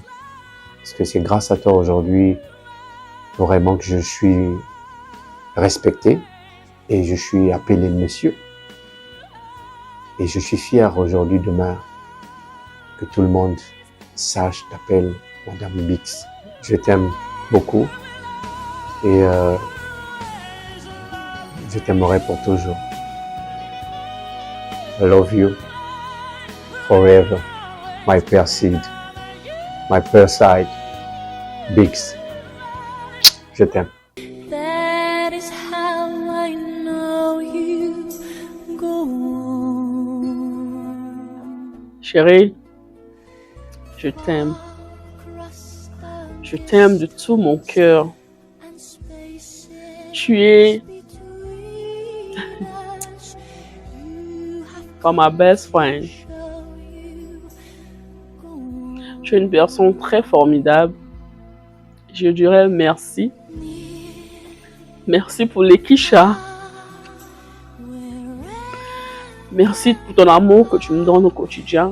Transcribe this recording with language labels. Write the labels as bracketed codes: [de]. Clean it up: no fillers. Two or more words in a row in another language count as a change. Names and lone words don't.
[fr] Parce que c'est grâce à toi aujourd'hui, vraiment que je suis respecté et je suis appelé monsieur. Et je suis fier aujourd'hui, demain, que tout le monde sache, t'appelle Madame Bix. Je t'aime beaucoup et je t'aimerai pour toujours. [en] I love you forever, my Perside, my Perside, Bix. [fr] Je t'aime. [en] That is how I know you go on. [fr] Chérie, je t'aime. Je t'aime de tout mon cœur. Tu es comme ma [en] best friend. [fr] Tu es une personne très formidable. Je dirais merci. Merci pour les Kisha. Merci pour ton amour que tu me donnes au quotidien.